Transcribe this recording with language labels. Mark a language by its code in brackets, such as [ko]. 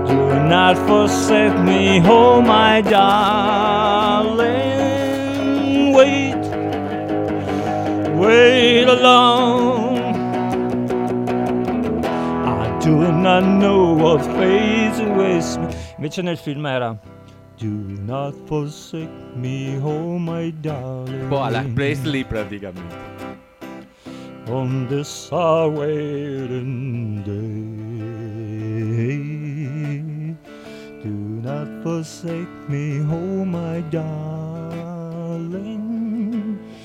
[en] Do not forsake me, oh my darling, wait alone. I do not know what fate awaits me." [it] Invece nel film era [en] "Do not forsake me, oh my darling." [it] Boh, alla Presley praticamente. [en] "On this our waiting day, do not forsake me, oh my darling.